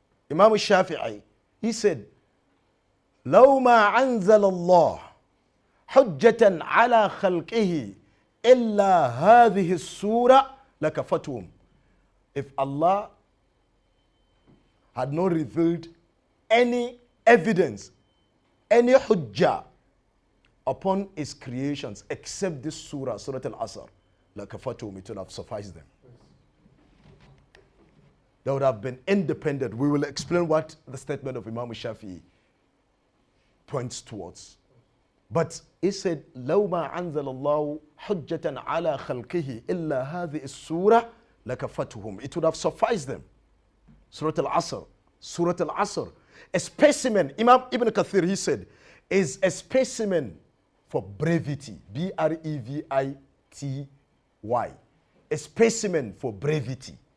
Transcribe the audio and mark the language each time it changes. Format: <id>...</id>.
<ar>Imam al-Shafi'i,</ar> <en>he said,</en> <ar>لو ما أنزل الله حجة على خلقه إلا هذه السورة لكفتهم.</ar> <en>If Allah had not revealed any evidence, any hujjah upon his creations except this surah, Surah Al-Asr,</en> <ar>لكفتهم,</ar> <en>it would have sufficed them. They would have been independent. We will explain what the statement of Imam Shafi'i points towards. But he said,</en> <ar>لو ما أنزل الله حجة على خلقه إلا هذه السورة لكفتهم.</ar> <en>It would have sufficed them. Surah Al-Asr. Surah Al-Asr. A specimen, Imam Ibn Kathir, he said, is a specimen for brevity. B-R-E-V-I-T-Y. A specimen for brevity.</en>